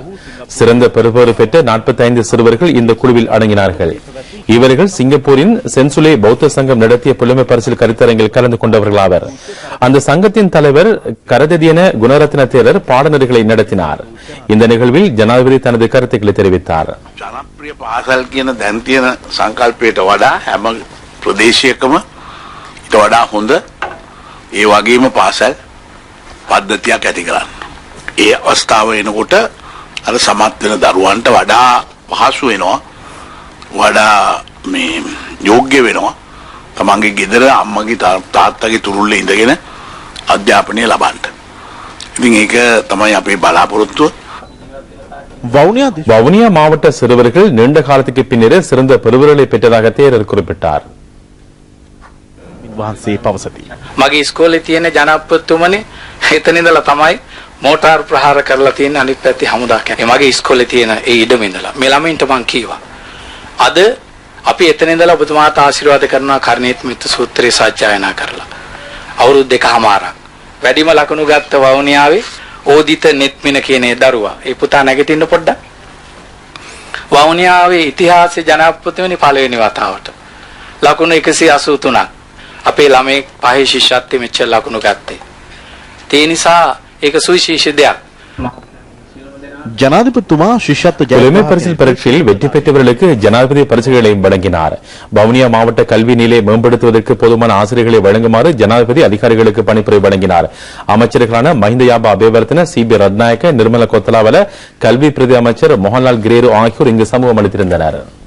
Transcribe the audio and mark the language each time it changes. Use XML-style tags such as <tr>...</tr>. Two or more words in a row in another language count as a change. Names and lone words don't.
<ta>சிறந்த பெறுபேறு பெற்ற 45 சிறுவர்கள் இந்த குழுவில் அடங்கினார்கள். இவர்கள் சிங்கப்பூரின் சென்சுலே பௌத்த சங்கம் நடத்திய புலமை பரிசில் கருத்தரங்கில் கலந்து கொண்டவர்களாவர். அந்த சங்கத்தின் தலைவர் கரததியன குணரத்ன தேரர் பாடநெறிகளை நடத்தினார். இந்த நிகழ்வில் ஜனாதிபதி தனது கருத்துக்களை தெரிவித்தார்.</ta> <si>ජනප්‍රිය පාසල් කියන දැන් තියෙන සංකල්පයට වඩා හැම ප්‍රදේශයකම ඊට වඩා හොඳ ඒ වගේම පාසල් පද්ධතියක් ඇති කරන්න. ඒ අවස්ථාව එනකොට අර සමත් වෙන දරුවන්ට වඩා පහසු වෙනවා. වඩා මේ යෝග්‍ය වෙනවා තමන්ගේ ගෙදර අම්මගේ තාත්තගේ තුරුල්ලේ ඉඳගෙන අධ්‍යාපනය ලබන්න. ඉතින් ඒක තමයි අපේ බලාපොරොත්තුව.</si> <ta>வவுனியா மாவட்ட சிறுவர்கள் நீண்ட காலத்துக்கு பின்னரே சிறந்த பெறுவர்களை பெற்றதாக தேரர் குறிப்பிட்டார்.</ta> <si>වහන්සේ පවසති. මගේ ඉස්කෝලේ තියෙන ජනප්‍රතිතුමනේ එතන ඉඳලා තමයි මෝටාර් ප්‍රහාර කරලා තියෙන අනිත් පැත්තේ හමුදා කැමේ. මගේ ඉස්කෝලේ තියෙන ඒ ඉඩම ඉඳලා මේ ළමයින්ට මං කීවා. අද අපි එතන ඉඳලා ඔබතුමාට ආශිර්වාද කරනවා කර්ණීත් මිත්‍ර සූත්‍රය සජ්ජායනා කරලා. අවුරුදු 2කමාරක්. වැඩිම ලකුණු ගත්ත වවුනියාවේ ඕදිත නෙත්මින කියන ඒ දරුවා. ඒ පුතා නැගිටින්න පොඩ්ඩක්. වවුනියාවේ ඉතිහාසයේ ජනප්‍රතිතුමනි පළවෙනි වතාවට ලකුණු 183ක්. අපේ ළමයි පහේ ශිෂ්‍යත්වයේ මෙච්චර ලකුණු ගත්තේ. ඒ නිසා ඒක සුවිශේෂී දෙයක්. ජනාධිපතිතුමා ශිෂ්‍යත්ව</si> <ta>புலமை பரிசில் பரீட்சையில் வெற்றி பெற்றவர்களுக்கு ஜனாதிபதி பரிசுகளையும் வழங்கினார். வவுனியா மாவட்ட கல்வி நிலையை மேம்படுத்துவதற்கு போதுமான ஆசிரியர்களை வழங்குமாறு ஜனாதிபதி அதிகாரிகளுக்கு பணிப்புரை வழங்கினார். அமைச்சர்களான மஹிந்த யாபா அபேவர்த்தன, சிபி ரத்நாயக்க, நிர்மல கொத்தலாவல, கல்வி பிரதி அமைச்சர் மோகன்லால் கிரேரு ஆகியோர் இங்கு சமூகம் அளித்திருந்தனர்.</ta>